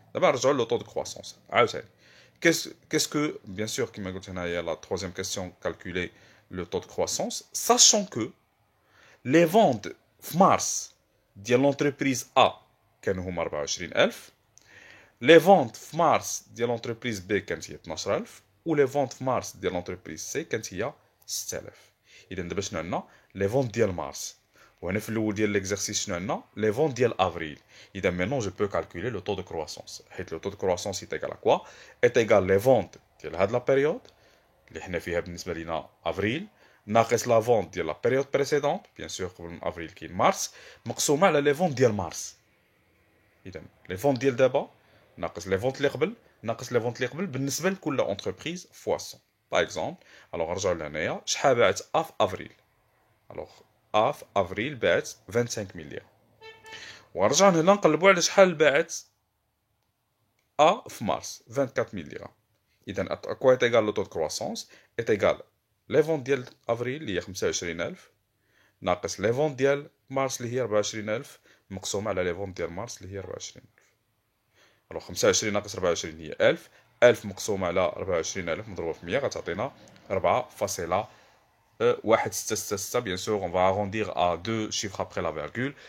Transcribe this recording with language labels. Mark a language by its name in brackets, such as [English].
[Arabic] دابا نرجعوا لو طو دو كرواسونس عاوتاني. [French] Qu'est-ce que, bien sûr, qui m'a dit la troisième question, calculer le taux de croissance, sachant que les ventes en mars de l'entreprise A, [Arabic] كانوا هما [French] 24,000, les ventes en mars de l'entreprise B [Arabic] كانت هي [French] 12,000, ou les ventes en mars de l'entreprise C كانت هي 6,000. [Arabic] إذا دابا شنو عندنا les ventes ديال مارس. وهنا في الاول ديال l'exercice شنو عندنا les ventes ديال avril. إذا [French] maintenant je peux calculer le taux de croissance. [Arabic] حيت le taux de croissance est égal à quoi est égal les ventes ديال هاد la période اللي حنا فيها بالنسبة لينا avril ناقص la vente ديال la période précédente [French] bien sûr [Arabic] قبل من avril كاين مارس مقسومة على les ventes ديال مارس. إذا les ventes ديال دابا ناقص les ventes اللي قبل ناقص les ventes اللي قبل بالنسبة لكل entreprise fois 100. Par exemple, alors نرجعوا لهنايا شحال باعت A في avril. Alors A في avril باعت 25 مليون. ونرجعوا هنا نقلبوا على شحال باعت A في mars 24 مليون. إذا [French] à quoi est égal le taux de croissance est égal les ventes [Arabic] ديال avril اللي هي 25,000 ناقص les ventes ديال mars اللي هي 24,000 مقسومة على les ventes ديال mars اللي هي 24,000. alors 25 ناقص 24 هي 1000 1000 مقسومة على 24,000 مضروبة في 100 غتعطينا 4,166. [French] Bien sûr, on va arrondir à deux chiffres après la virgule.